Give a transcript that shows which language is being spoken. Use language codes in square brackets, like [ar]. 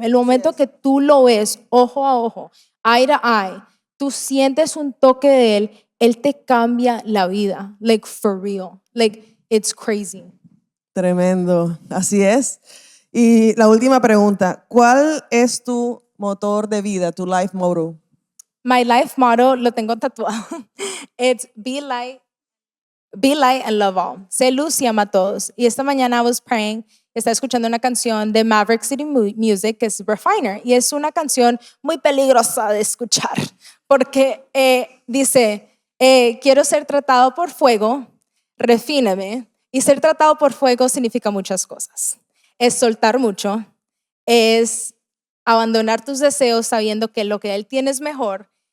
[es] El momento que tú lo ves ojo a ojo, [en] eye to eye, [es] tú sientes un toque de él te cambia la vida. [en] Like, for real. Like, it's crazy. [es] Tremendo, así es. Y la última pregunta, ¿cuál es tu motor de vida, tu life motto? [en] My life motto [es] lo tengo tatuado. [en] It's be light and love all. [es] Sé luz y ama a todos. Y esta mañana [en] I was praying, [es] estaba escuchando una canción de Maverick City Music que es Refiner. Y es una canción muy peligrosa de escuchar porque dice, quiero ser tratado por fuego, refíname. Y ser tratado por fuego significa muchas cosas. Es soltar mucho, es abandonar tus deseos sabiendo que lo que Él tiene es mejor.